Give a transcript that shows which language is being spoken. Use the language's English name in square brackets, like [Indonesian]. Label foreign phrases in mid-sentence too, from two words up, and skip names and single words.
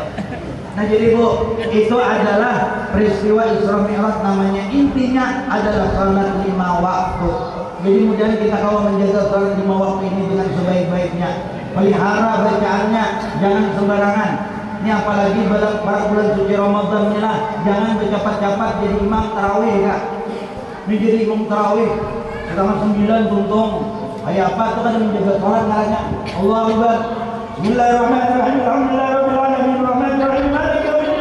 [Indonesian] Nah jadi Bu, itu adalah peristiwa Isra Mi'raj, namanya intinya adalah salat 5 waktu. Jadi mudah kita kalau menjaga salat 5 waktu ini dengan sebaik-baiknya, pelihara bacaannya, jangan sembarangan. Ini apalagi pada bulan suci Ramadan ini lah, jangan bercepat-cepat jadi imam tarawih Kak. [Banjar] Ini jadi imam tarawih pertama 9 tuntung. Kayak apa tuh kan menjaga salat ngaranya. [Arabic] الله أكبر. بسم الله الرحمن الرحيم الحمد لله رب العالمين. الرحمن الرحيم مالك يوم الدين.